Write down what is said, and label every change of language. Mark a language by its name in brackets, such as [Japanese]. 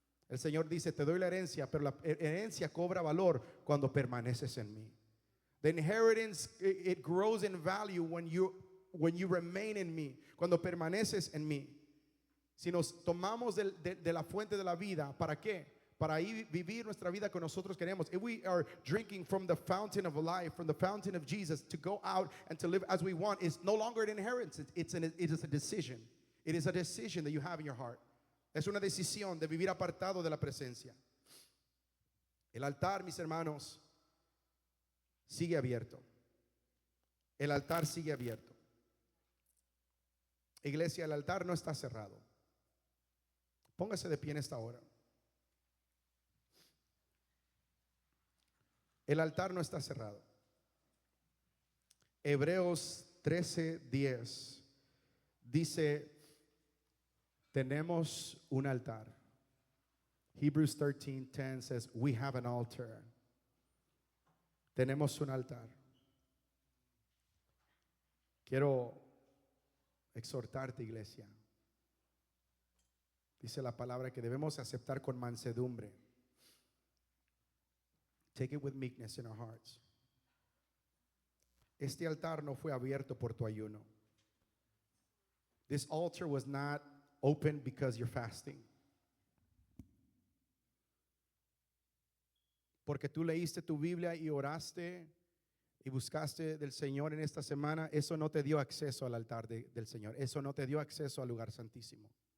[Spanish] El Señor dice: te doy la herencia, pero la herencia cobra valor cuando permaneces en mí. [English] The inheritance, it grows in value when you remain in me, [Spanish] cuando permaneces en mí. Si nos tomamos de la fuente de la vida, ¿para qué? para ahí vivir nuestra vida que nosotros queremos. [English] If we are drinking from the fountain of life, from the fountain of Jesus, to go out and to live as we want is no longer an inheritance. It is a decision. It is a decision that you have in your heart. [Spanish] Es una decisión de vivir apartado de la presencia. El altar, mis hermanos, sigue abierto. El altar sigue abierto. Iglesia, el altar no está cerrado. Póngase de pie en esta hora. El altar no está cerrado. Hebreos 13:10 dice, tenemos un altar. [English] Hebrews 13:10 says, we have an altar. [Spanish] Tenemos un altar. Quiero exhortarte, iglesia. Dice la palabra que debemos aceptar con mansedumbre. [English] Take it with meekness in our hearts. [Spanish] Este altar no fue abierto por tu ayuno. [English] This altar was not open because you're fasting. [Spanish] Porque tú leíste tu Biblia y oraste y buscaste del Señor en esta semana, eso no te dio acceso al altar del Señor. Eso no te dio acceso al lugar santísimo.